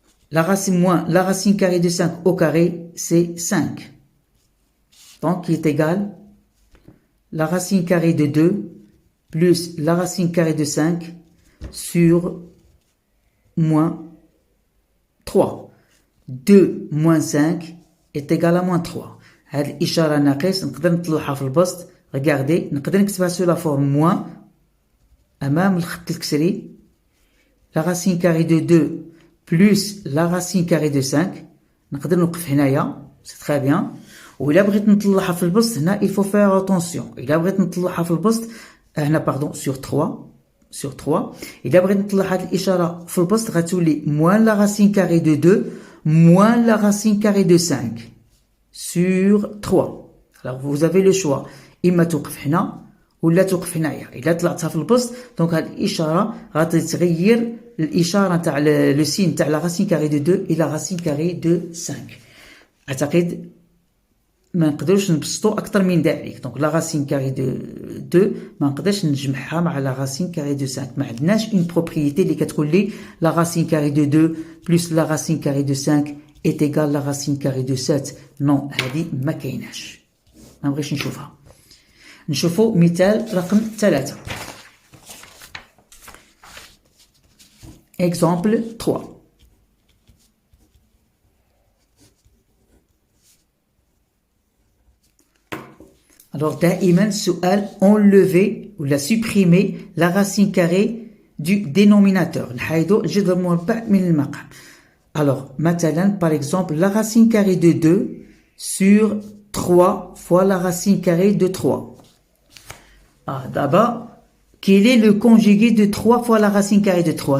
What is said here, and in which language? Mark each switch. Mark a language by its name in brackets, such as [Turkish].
[French] La racine moins la racine carrée de 5 au carré, c'est 5. Donc, il est égal la racine carrée de 2 plus la racine carrée de 5 sur moins 3. 2 moins 5 est égal à moins 3. [Arabic] هاد الإشارة ناقص نقدر نطلعها في البسط. [French] regardez نقدر نكتبها sur la forme moins أمام الخط الكسري la racine carrée de 2 plus la racine carrée de 5 نقدر نوقف هنايا c'est très bien. [Arabic] وإلا بغيت نطلعها في البسط هنا il faut faire attention. إلا بغيت نطلعها في البسط هنا pardon sur 3 إلا بغيت نطلع هاد الإشارة في البسط غتولي moins la racine carrée de 2 moins la racine carrée de 5 sur 3. Alors vous avez le choix إما توقف هنا ولا توقف هنايا. إلا طلعتها في البسط دونك هاد الإشارة غادي تغير الإشارة تاع لو سين تاع لا racine carrée de 2 إلى racine carrée de 5. أعتقد ما نقدرش نبسطو أكثر من ذلك. دونك لا racine carrée de 2 ما نقدرش نجمعها مع لا racine carrée de 5. [French] ما عندناش une propriété اللي كتقول لي la racine carrée de 2 plus la racine carrée de 5 est égal à la racine carrée de 7. [Arabic] Non, هذه ما كايناش. ما نبغيش نشوفها. نشوفوا مثال رقم 3. [French] Exemple 3. Alors, دائما سؤال enlever ou la supprimer la racine carrée du dénominateur. [Arabic] نحيدو الجذر المربع من المقام. [French] Alors, مثلا, par exemple, la racine carrée de 2 sur 3 fois la racine carrée de 3. D'abord, quel est le conjugué de 3 fois la racine carrée de 3?